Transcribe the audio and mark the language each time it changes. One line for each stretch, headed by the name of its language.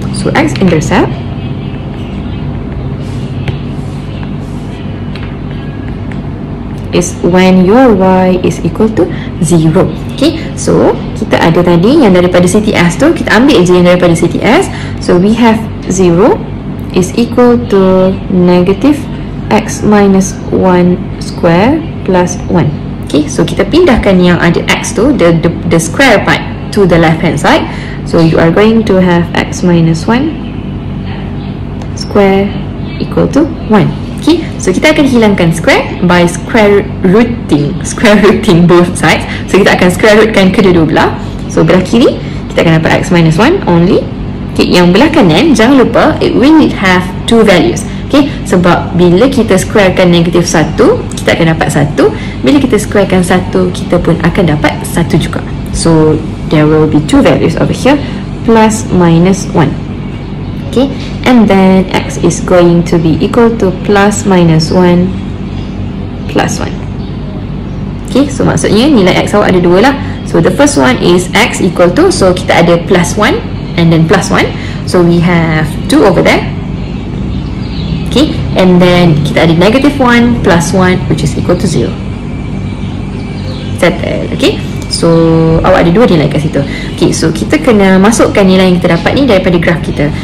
English: So x-intercept is when your y is equal to 0.
Malay: Okay, so kita ada tadi yang daripada CTS tu, kita ambil je yang daripada CTS.
English: So we have 0 is equal to negative x minus 1 square plus 1. Okay, so
Malay: kita pindahkan yang ada x tu,
English: the square part to the left hand side. So you are going to have x minus 1 square equal to 1. Okay, so
Malay: kita akan hilangkan
English: square by square rooting both sides.
Malay: So kita akan square rootkan kedua belah. So belah kiri kita akan dapat
English: x minus 1 only. Okay,
Malay: yang belah kanan jangan lupa
English: it will have two values.
Malay: Okay, sebab bila kita squarekan negatif 1, kita akan dapat 1. Bila kita squarekan 1, kita pun akan dapat 1 juga.
English: So there will be two values over here, plus minus 1. Okay, and then x is going to be equal to plus minus 1 plus 1. Okay, so
Malay: maksudnya nilai x awak ada dua lah.
English: So the first one is x equal to, so
Malay: kita ada
English: plus 1 and then plus 1. So we have 2 over there. Okay, and then
Malay: kita ada
English: negative 1 plus 1 which is equal to 0.
Malay: Settle. Okay, so awak ada dua nilai kat situ. Okay, so kita kena masukkan nilai yang kita dapat ni daripada graf kita.